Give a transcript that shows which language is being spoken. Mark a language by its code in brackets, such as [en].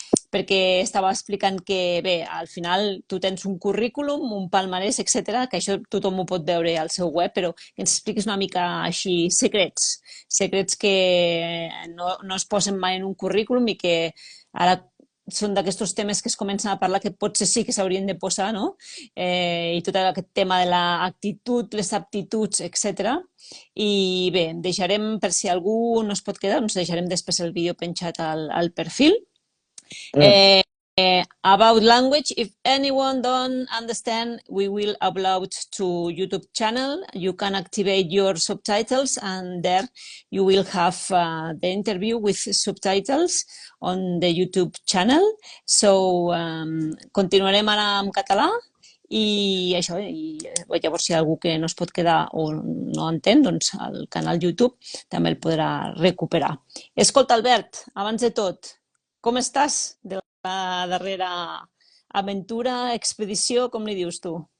[ca] Perquè estava explicant que, bé, al final tu tens un currículum, un palmarès, etc, que això tothom ho pot veure al seu web, però que ens expliquis una mica així secrets que no es posen mai en un currículum i que ara són d'aquests temes que es comencen a parlar que potser sí que s'haurien de posar, no? I tot aquest tema de l'actitud, les aptituds, etc. I bé, deixarem, per si algú no es pot quedar, deixarem després el vídeo penjat al perfil. [en] About language, if anyone don't understand, we will upload to YouTube channel. You can activate your subtitles and there you will have the interview with subtitles on the YouTube channel. [ca] So, continuarem ara en català i això, llavors si hi ha algú que no es pot quedar o no entén, doncs el canal YouTube també el podrà recuperar. Escolta, Albert, abans de tot, com estàs de la darrera aventura, expedició, com li dius tu?